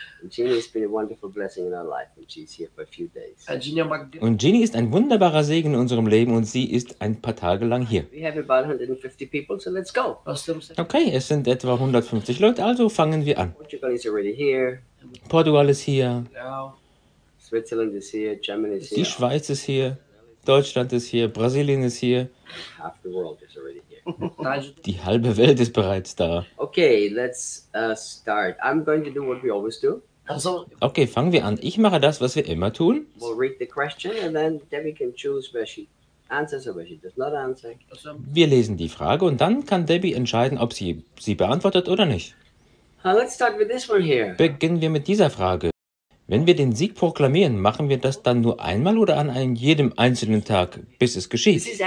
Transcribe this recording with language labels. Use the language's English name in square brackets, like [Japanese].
[English] Jeannie has been a wonderful blessing in our life, and she's here for a few days. [German] Und Jeannie ist ein wunderbarer Segen in unserem Leben, und sie ist ein paar Tage lang hier. [English] We have about 150 people, so let's go. [German] Okay, es sind etwa 150 Leute, also fangen wir an. [English] Portugal is already here. [German] Portugal ist hier. [English] Now, Switzerland is here. Germany is here. [German] Die Schweiz ist hier. Deutschland ist hier. Brasilien ist hier. [English] Half the world is already here. [German] Die halbe Welt ist bereits da. [English] Okay, let's start. I'm going to do what we always do. [German] Okay, fangen wir an. Ich mache das, was wir immer tun. [English] We'll read the question and then Debbie can choose where she answers or where she does not answer. [German] Wir lesen die Frage und dann kann Debbie entscheiden, ob sie beantwortet oder nicht. [English] Let's start with this one here. [German] Beginnen wir mit dieser Frage. Wenn wir den Sieg proklamieren, machen wir das dann nur einmal oder an jedem einzelnen Tag, bis es geschieht?